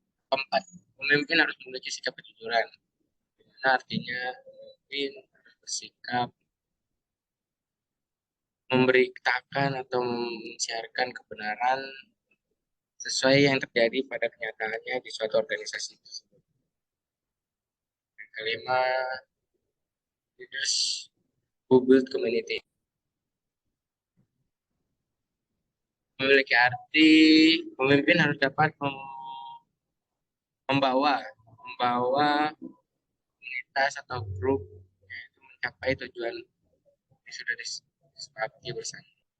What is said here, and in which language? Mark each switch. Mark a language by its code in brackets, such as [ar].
[id] Keempat, pemimpin harus memiliki sikap kejujuran. Nah, artinya pemimpin harus bersikap memberitakan atau mensiarkan kebenaran sesuai yang terjadi pada kenyataannya di suatu organisasi tersebut. Yang kelima, [en] leaders who build community. [id] Memiliki arti pemimpin harus dapat membawa komunitas atau grup yaitu mencapai tujuan yang sudah disepakati bersama.